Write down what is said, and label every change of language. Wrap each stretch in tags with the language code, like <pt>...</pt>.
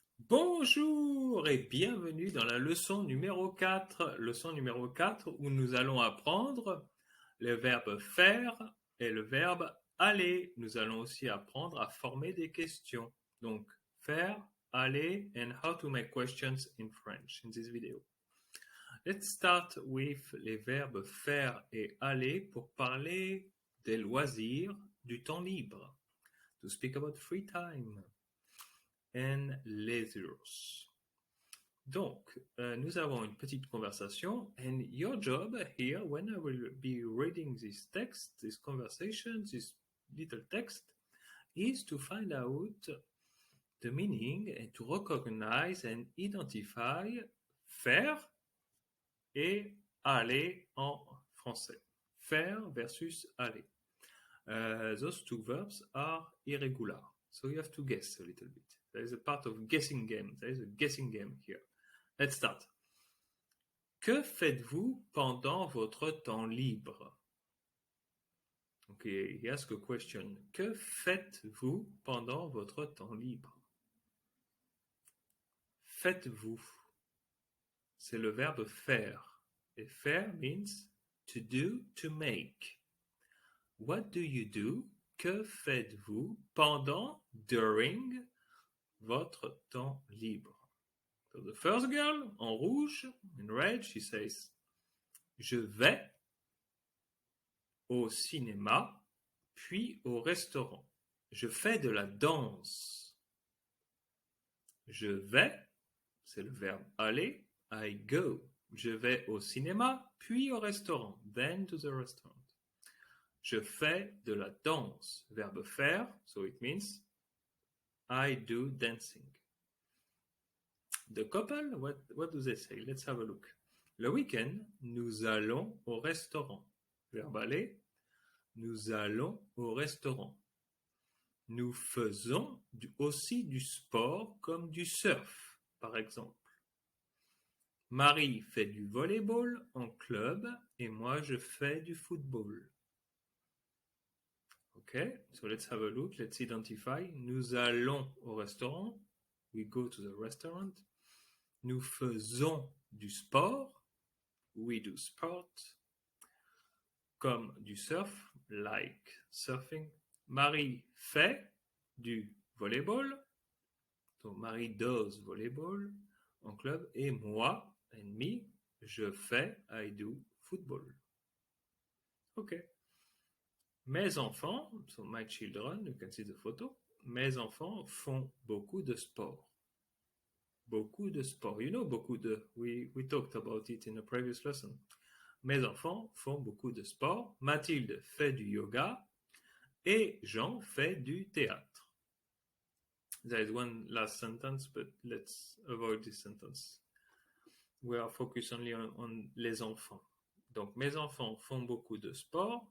<fr>Bonjour et bienvenue dans la leçon numéro 4. Leçon numéro 4 où nous allons apprendre le verbe faire et le verbe aller. Nous allons aussi apprendre à former des questions.</fr> <en>Donc, faire, aller, and how to make questions in French in this video. Let's start with</en> <fr>les verbes faire et aller pour parler des loisirs, du temps libre.</fr> <en>To speak about free time and leisures.</en> <fr>Donc, nous avons une petite conversation,</fr> <en>and your job here, when I will be reading this text, this conversation, this little text, is to find out the meaning and to recognize and identify</en> <fr>faire et aller en français. Faire versus aller.</fr> <en>Those two verbs are irregular, so you have to guess a little bit. There is a part of guessing game. There is a guessing game here. Let's start.</en> <fr>Que faites-vous pendant votre temps libre?</fr> <en>Okay, he asks a question.</en> <fr>Que faites-vous pendant votre temps libre? Faites-vous. C'est le verbe faire.</fr> <en>Et faire means to do, to make. What do you do?</en> <fr>Que faites-vous pendant,</fr> <en>during,</en> <fr>votre temps libre?</fr> <en>So the first girl,</en> <fr>en rouge,</fr> <en>in red, she says,</en> <fr>je vais au cinéma, puis au restaurant. Je fais de la danse. Je vais, c'est le verbe aller,</fr> <en>I go.</en> <fr>Je vais au cinéma, puis au restaurant,</fr> <en>then to the restaurant.</en> <fr>Je fais de la danse, verbe faire,</fr> <en>so it means I do dancing. The couple, what do they say? Let's have a look.</en> <fr>Le week-end, nous allons au restaurant. Verbe aller, nous allons au restaurant. Nous faisons aussi du sport comme du surf, par exemple. Marie fait du volleyball en club et moi je fais du football.</fr> <en>Okay, so let's have a look. Let's identify.</en> <fr>Nous allons au restaurant.</fr> <en>We go to the restaurant.</en> <fr>Nous faisons du sport.</fr> <en>We do sport.</en> <fr>Comme du surf,</fr> <en>like surfing.</en> <fr>Marie fait du volleyball. Donc Marie</fr> <en>does volleyball</en> <fr>en club. Et moi,</fr> <en>and me,</en> <fr>je fais,</fr> <en>I do football. Ok.</en> <fr>Mes enfants,</fr> <en>so my children, you can see the photo.</en> <fr>Mes enfants font beaucoup de sport. Beaucoup de sport.</fr> <en>You know,</en> <fr>beaucoup de.</fr> <en>We talked about it in a previous lesson.</en> <fr>Mes enfants font beaucoup de sport. Mathilde fait du yoga. Et Jean fait du théâtre.</fr> <en>There is one last sentence, but let's avoid this sentence. We are focused only on</en> <fr>les enfants. Donc, mes enfants font beaucoup de sport.</fr>